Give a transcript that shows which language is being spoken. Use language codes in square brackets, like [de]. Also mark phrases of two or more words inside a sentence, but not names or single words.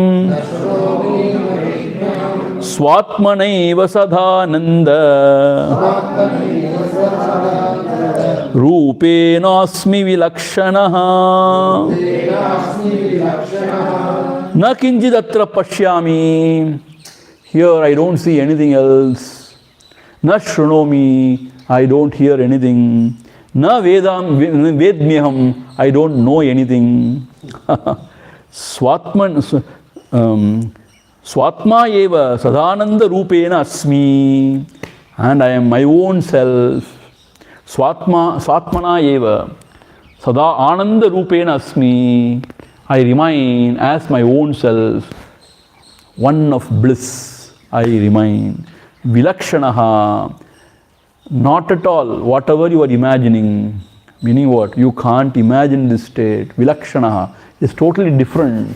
[sa] स्वात्मनैव सदानन्द रूपेनास्मि विलक्षणः न किञ्चिद् अत्र पश्यामि. [en] Here I don't see anything else. [sa] न शृणोमि. [en] I don't hear anything. [sa] न वेद्म्यहम्. [en] I don't know anything. [sa] स्वात्मा एव सदानन्द रूपेण अस्मि. [en] And I am my own self. [sa] स्वात्मना एव सदा आनन्द रूपेण अस्मि. [en] I remain as my own self, one of bliss, I remain. Vilakshanaha, not at all, whatever you are imagining, meaning what? You can't imagine this state. Vilakshanaha is totally different.